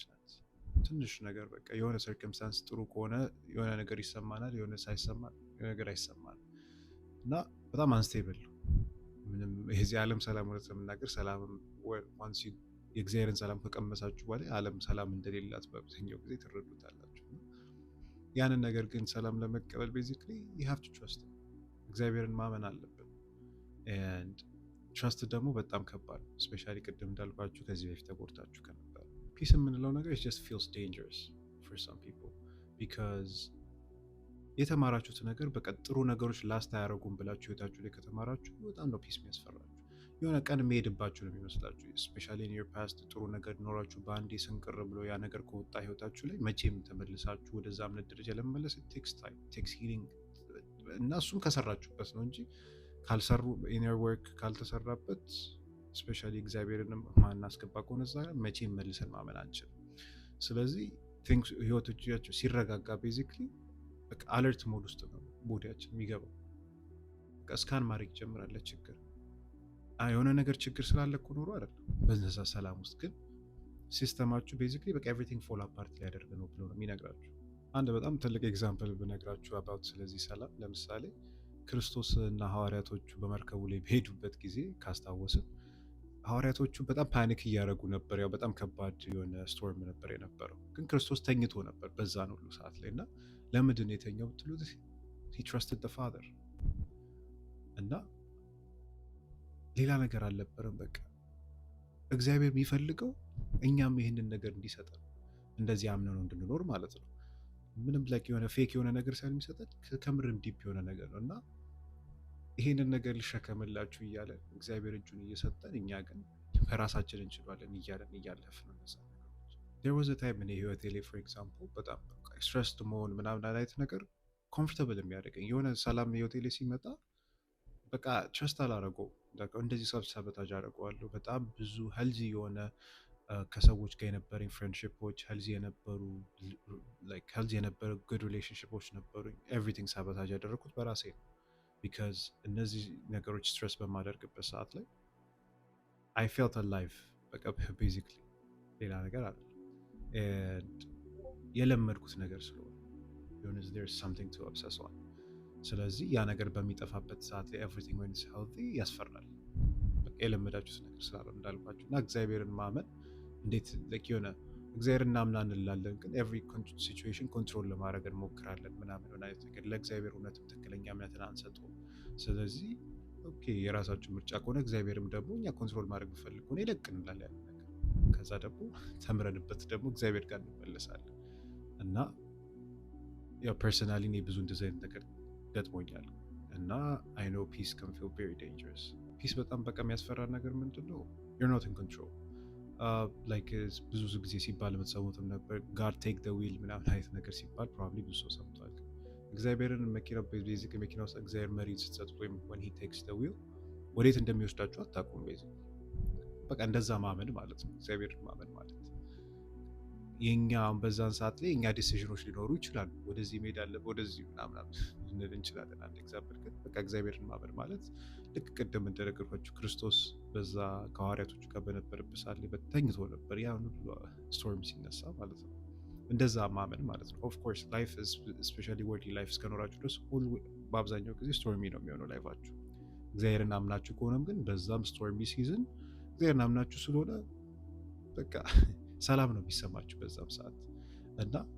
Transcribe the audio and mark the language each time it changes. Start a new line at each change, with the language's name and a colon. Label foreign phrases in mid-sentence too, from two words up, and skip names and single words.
Amharic: ናት ትንሽ ነገር በቃ የሆነ ሰርከምስታንስ ጥሩ ከሆነ የሆነ ነገር ይሰማናል የሆነ ሳይሰማ የሆነ ነገር አይሰማንም እና በጣም አንስቴብል ምንም የዚህ ዓለም ሰላም ወደ ተመናገር ሰላም once የእግዚአብሔርን ሰላም ከቀመሳችሁ በኋላ ዓለም ሰላም እንደሌላት በአብዛኛው ጊዜ ትረዱታላችሁ ያንን ነገር ግን ሰላም ለመቀበል basically
English: you have to trust him
Amharic: እግዚአብሔርን ማመን አለብን
English: and trust
Amharic: ደግሞ በጣም ከባድ ነው especially ቅድም እንዳልኳችሁ ከዚህ በፊት ተጎድታችሁ ከነበር peace የምንለው ነገር
English: it just feels dangerous for some people because
Amharic: የተማራችሁት ነገር በቃ ጥሩ ነገሮች ላስት አያረጉም ብላችሁ ህይወታችሁ ላይ ከተማራችሁ በጣም ነው peace የሚያስፈራችሁ የሆነ ቀን መሄድባችሁ ነው የሚመስላችሁ
English: especially in your past
Amharic: ጥሩ ነገር ኖራችሁ በአንዴ ስንቅር ብሎ ያ ነገር ከወጣ ህይወታችሁ ላይ መቼም ተመልሳችሁ ወደዛ እምነት ደረጃ ለመመለስ
English: it takes time it takes healing
Amharic: እና እሱም ከሰራችሁበት ነው እንጂ ካልሰሩ
English: inner work
Amharic: ካልተሰራበት especially እግዚአብሔርንም ማናስገባ ከሆነ እዛ መቼም መልሰን ማመን አንችልም ስለዚህ things ህይወታችሁ ሲረጋጋ basically በቃ
English: alert mode
Amharic: ውስጥ ነው ቦዲያችን የሚገባው ስካን ማድረግ ይጀምራል ችግር የሆነ ነገር ችግር ስላለ እኮ ኖሮ አይደለም በዛ ሰላም ውስጥ ግን ሲስተማችሁ basically በቃ
English: everything fall apart
Amharic: ሊያደርግ ነው ብሎ ነው የሚነግራችሁ አንድ በጣም ትልቅ ኤግዛምፕል ብነግራችሁ about ስለዚህ ሰላም ለምሳሌ ክርስቶስ እና ሐዋርያቶቹ በመርከቡ ላይ በሄዱበት ጊዜ ካስታወስን ሐዋርያቶቹ በጣም ፓኒክ እያደረጉ ነበር ያው በጣም ከባድ የሆነ ስቶርም ነበር የነበረው ግን ክርስቶስ ተኝቶ ነበር በዛን ሁሉ ሰዓት ላይ እና ለምንድን የተኛው ብትሉት
English: he trusted the father
Amharic: እና ሌላ ነገር አልነበረም በቃ እግዚአብሔር የሚፈልገው እኛም ይሄንን ነገር እንዲሰጠን እንደዚህ አምነን ነው እንድንኖር ማለት ነው ምንም ላይክ የሆነ ፌክ የሆነ ነገር ሳይሆን የሚሰጠን ከምርም ዲፕ የሆነ ነገር ነውና ይሄንን ነገር ልሸከምላችሁ እያለ እግዚአብሔር እጁን እየሰጠን እኛ ግን በራሳችን እንችላለን እያለን እያለፍን ነው
English: there was a time in
Amharic: ህይወቴ ላይ
English: for example
Amharic: በጣም stressed መሆን ምናምን አይነት ነገር comfortable የሚያደርገኝ የሆነ ሰላም ህይወቴ ላይ ሲመጣ በቃ trust አላረገው እንደዚህ ሰብሰበታጅ አደረገዋለሁ በጣም ብዙ ሄልዚ የሆነ ከሰዎች ጋር የነበረኝ ፍሬንድሺፖች ሄልዚ የነበሩ ላይክ ሄልዚ የነበረ
English: good relationships
Amharic: ነበሩኝ everything sabotage ያደረኩት በራሴ ነው ቢካዝ እነዚህ ነገሮች ስትረስ በማደርግበት ሰዓት ላይ
English: I felt alive
Amharic: በቃ ቤዚክሊ ሌላ ነገር አለ የለመድኩት ነገር ስለሆነ የሆነ
English: there's something to obsess on
Amharic: ስለዚህ ያ ነገር በሚጠፋበት ሰዓት ላይ
English: everything when it's healthy
Amharic: ያስፈራል በቃ የለመዳችሁት ነገር ስላለ እንዳልኳችሁ እና እግዚአብሔርን ማመን እንዴት የሆነ እግዚአብሔር እናምናን እንላለን ግን
English: every situation control
Amharic: ለማድረግ እንሞክራለን ምናምን ሆነ አይነት ነገር ለእግዚአብሔር እውነትም ትክክለኛ እምነትን አንሰጠውም ስለዚህ ኦኬ የራሳችሁ ምርጫ ከሆነ እግዚአብሔርም ደግሞ እኛ ኮንትሮል ማድረግ ብፈልግ ሆነ ይለቅ እንላለን ያንን ነገር ከዛ ደግሞ ተምረንበት ደግሞ እግዚአብሔር ጋር እንመለሳለን እና ያው ፐርሰናሊ እኔ ብዙ እንደዚህ አይነት ነገር ገጥሞኛል እና
English: I know peace can feel very dangerous
Amharic: ፒስ በጣም በቃ የሚያስፈራ ነገር ምንድን ነው
English: you're not in control
Amharic: ላይክ ብዙ ጊዜ ሲባል የምትሰሙትም ነበር
English: God take the wheel
Amharic: ምናምን አይነት ነገር ሲባል ፕሮባብሊ ብዙ ሰው ሰምቷል እግዚአብሔርን መኪና ቤዚክ መኪና ውስጥ እግዚአብሔር መሪ ስትሰጡት ወይም
English: when he takes the wheel
Amharic: ወዴት እንደሚወስዳችሁ አታውቁም ቤዚክ በቃ እንደዛ ማመን ማለት ነው እግዚአብሔርን ማመን ማለት የኛ በዛን ሰዓት ላይ የኛ ዲሲዥኖች ሊኖሩ ይችላሉ ወደዚህ መሄድ አለ ወደዚህ ምናምን ልንል እንችላለን አንድ ኤግዛምፕል ግን በቃ እግዚአብሔርን ማመን ማለት ልክ ቅድም እንደነገርኳችሁ ክርስቶስ በዛ ከሐዋርያቶቹ ጋር በነበረበት ሰዓት ላይ ተኝቶ ነበር ያ ሁሉ ስቶርም ሲነሳ ማለት ነው እንደዛ ማመን ማለት ነው
English: of course life especially world life
Amharic: እስከኖራችሁ ድረስ በአብዛኛው ጊዜ ስቶርሚ ነው የሚሆነው ላይፋችሁ እግዚአብሔርን አምናችሁ ከሆነም ግን በዛም ስቶርሚ ሲዝን እግዚአብሔርን አምናችሁ ስለሆነ በቃ ሰላም ነው የሚሰማችሁ በዛም ሰዓት እና